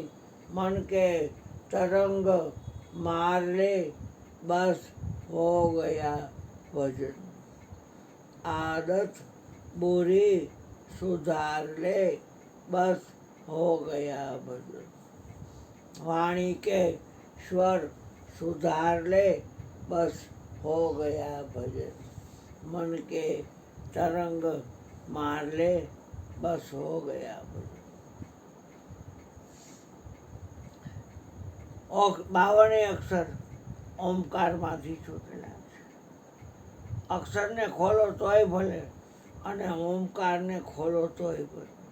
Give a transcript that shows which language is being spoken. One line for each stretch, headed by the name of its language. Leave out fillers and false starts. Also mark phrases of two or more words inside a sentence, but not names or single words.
Hindi: मन के तरंग मार ले, बस हो गया भजन. आदत बुरी सुधार ले, बस हो गया भजन. वाणी के स्वर सुधार ले, बस हो गया भजन. मन के तरंग मार ले, बस हो गया भजन.
Gujarati: 52 અક્ષર ઓમકારમાંથી છૂટેલા છે. અક્ષરને ખોલો તોય ભલે અને ઓમકારને ખોલો તોય ભલે.